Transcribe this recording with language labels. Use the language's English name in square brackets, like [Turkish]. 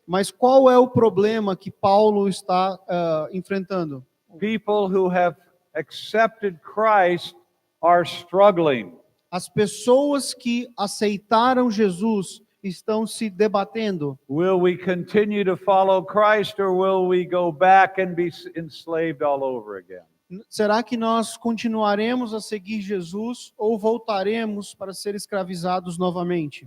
[Portuguese] Mas qual é o problema que Paulo está enfrentando? [English] People who have accepted Christ are struggling. [Portuguese] As pessoas que aceitaram Jesus estão se debatendo. [English] Will we continue to follow Christ or will we go back and be enslaved all over again? [Portuguese] Será que nós continuaremos a seguir Jesus ou voltaremos para ser escravizados novamente?